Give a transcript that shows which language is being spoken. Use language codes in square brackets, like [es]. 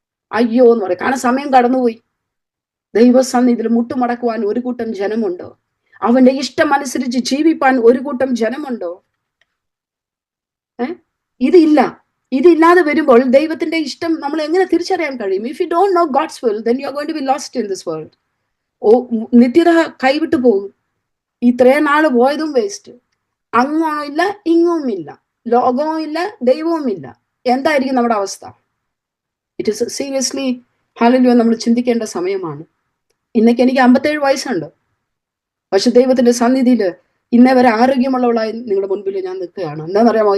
[ml] അയ്യോ എന്ന് പറയും, കാരണം സമയം കടന്നുപോയി. ദൈവസന്നിധിയിൽ മുട്ടുമടക്കുവാൻ ഒരു കൂട്ടം ജനമുണ്ടോ? അവന്റെ ഇഷ്ടം അനുസരിച്ച് ജീവിപ്പാൻ ഒരു കൂട്ടം ജനമുണ്ടോ? ഇതില്ലാതെ വരുമ്പോൾ ദൈവത്തിന്റെ ഇഷ്ടം നമ്മൾ എങ്ങനെ തിരിച്ചറിയാൻ കഴിയും? [en] If you don't know God's will, then you are going to be lost in this world. [ml] നിത്യത കൈവിട്ടു പോകും. ഇത്രയും നാള് പോയതും വേസ്റ്റ്. അങ്ങോ ഇല്ല, ഇങ്ങും ഇല്ല, ലോകവും ഇല്ല, ദൈവവും ഇല്ല. എന്തായിരിക്കും നമ്മുടെ അവസ്ഥ? [en] it is seriously [ml] ഹല്ലേലൂയ നമ്മൾ ചിന്തിക്കേണ്ട സമയമാണ്. ഇന്നേക്ക് എനിക്ക് 57 വയസ്സുണ്ട്. പക്ഷെ ദൈവത്തിന്റെ സന്നിധിയിൽ ഇന്നേ വരെ ആരോഗ്യമുള്ളവളായി നിങ്ങളുടെ മുൻപിൽ ഞാൻ നിൽക്കുകയാണ്. എന്താണെന്നറിയാമോ?